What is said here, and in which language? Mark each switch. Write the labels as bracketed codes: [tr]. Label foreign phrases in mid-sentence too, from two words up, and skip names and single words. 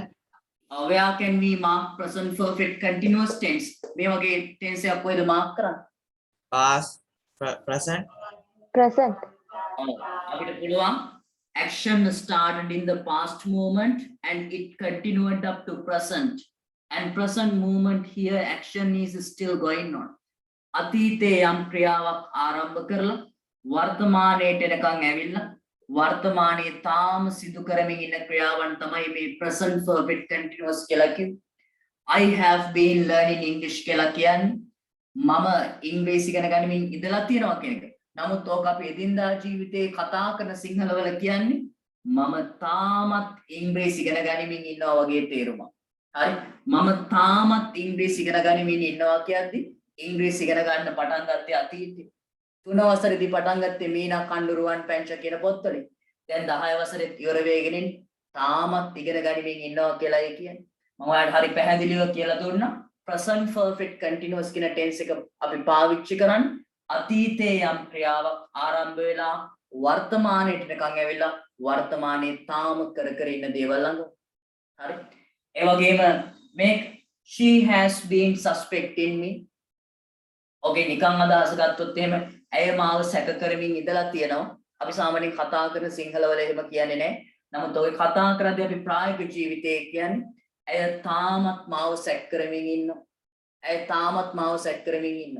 [en] where can we mark present perfect continuous tense? [si] මේ වගේ tense එකක් කොහෙද mark කරන්නේ? [en] past present [si] අපිට පුළුවන් [en] action started in the past moment and it continued up to present and present moment here action is still going on. [si] අතීතයේ යම් ක්‍රියාවක් ආරම්භ කරලා වර්තමානයට එනකන් ඇවිල්ලා වර්තමානයේ තාම සිදු කරමින් ඉන්න ක්‍රියාවන් තමයි මේ [en] present perfect continuous [si] කියලා කිව්වේ. [en] I have been learning English [si] කියලා කියන්නේ මම ඉංග්‍රීසි ඉගෙන ගනිමින් ඉඳලා තියෙනවා කියන එක. නමුත් ඕක අපි එදිනදා ජීවිතේ කතා කරන සිංහලවල කියන්නේ මම තාමත් ඉංග්‍රීසි ඉගෙන ගනිමින් ඉන්නවා වගේ තේරුමක්. හරි? මම තාමත් ඉංග්‍රීසි ඉගෙන ගනිමින් ඉන්නවා කියද්දි ඉංග්‍රීසි ඉගෙන ගන්න පටන් ගත්තේ අතීතේ. 3 වසරේදී පටන් ගත්තේ මීනා කණ්ඩුරුවන් පැංච කියන පොත්වලින්. දැන් 10 වසරේ ඉවර වෙගෙන තාමත් ඉගෙන ගනිමින් ඉන්නවා කියලායි කියන්නේ. මම ඔයාලට හරි පැහැදිලිව කියලා දුන්නා. [en] present perfect continuous [si] කියන tense එක අපි පාවිච්චි කරන්නේ අතීතයේ යම් ක්‍රියාවක් ආරම්භ වෙලා වර්තමානයට නිකන් ඇවිල්ලා වර්තමානයේ තාම කර කර ඉන්න දේවල් ළඟ. හරි? ඒ වගේම මේ [en] she has been suspecting me. [si] ඔගේ නිකන් අදහස ගත්තොත් එහෙම ඇය මාව සැක කරමින් ඉඳලා තියෙනවා. අපි සාමාන්‍යයෙන් කතා කරන සිංහලවල එහෙම කියන්නේ නැහැ. නමුත් ඔය කතා කරද්දී අපි ප්‍රායෝගික ජීවිතයේ කියන්නේ ඇය තාමත් මාව සැක කරමින් ඉන්නවා. ඇය තාමත් මාව සැක කරමින් ඉන්නවා.